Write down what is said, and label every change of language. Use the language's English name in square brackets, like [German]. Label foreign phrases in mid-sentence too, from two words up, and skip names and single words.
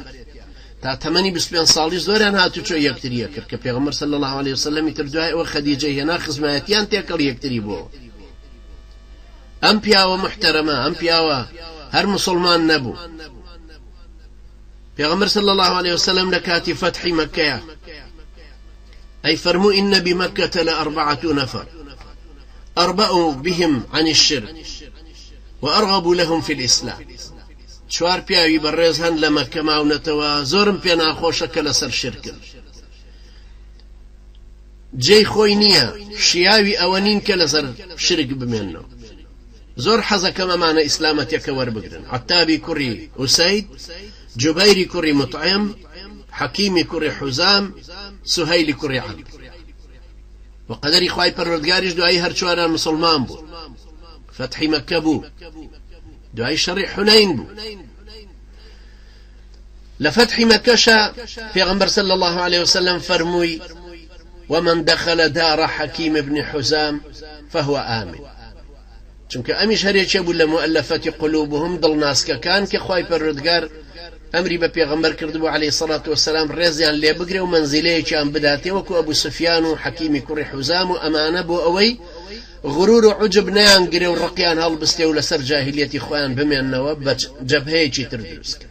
[Central Kurdish] تا تەمەنی 25 ساڵی زۆریان هاتوچۆ یەکتریە کرد کە پێغەمبەر [Arabic] صلی الله علیه وسلم [Central Kurdish] تر دوای ئەوە خەدیجە هێنا خزمایەتیان تێکەڵ یەکتری بووە. ئەم پیاوە محتەرەمە، ئەم پیاوە هەر مسلمان نەبوو. [Arabic] پێغەمبەر صلی الله علیه وسلم [Central Kurdish] لە کاتی فەتحی مەککەیە ئەی فەرموو [Arabic] ئین بمەکەة لأربعة نفر أربأوا بهم عن الشرك وأرغبوا لهم في الإسلام. [Central Kurdish] چوار پیاوی بەڕێز هەن لە مەککە ماونەتەوە، زۆرم پێ ناخۆشە کە لەسەر شرکن. جێی خۆی نییە، شیاوی ئەوە نین کە لەسەر شرک بمێنەوە. زۆر حەزەکەم ئەمانە ئیسلامەتیەکە وەربگرن. عەتابی کوڕی ئوسەید، جوبەیری کوڕی مطعم، حەکیمی کوڕی حوزام، سوهەیلی کوڕی عەمر. و قەدەری خوای پەروەردگاریش دوایی هەر چواران مسلمان بوو. فەتحی مەککە بوو، دوای شەڕی حونەین بوو. لە فەتحی مەککەشە پێغەمبەر [Arabic] صلی الله علیه وسلم فەرمووی ومن دخل دار حەکیم بن حوزام فهو آمن. [Central Kurdish] چونکە ئەمیش هەرێکێ بوو لە مؤلفەتی قلوبهم دڵناسکەکان کە خوای پەروەردگار ئەمری بە پێغەمبەر کردبوو [Arabic] عەلەیهی سەڵات وەسەلام [Central Kurdish] ڕێزیان لێ بگرێ و مەنزیلەیەکیان بداتێ وەکو ئەبوو سوفیان و حەکیمی کوڕی حوزام و ئەمانە بۆ ئەوەی غرور و عجب نیان گرێ و ڕقیان هەڵبستێ و لەسەر جاهیلیەتی خۆیان بمێننەوە بە جەبهەیەکی تر دروستکە.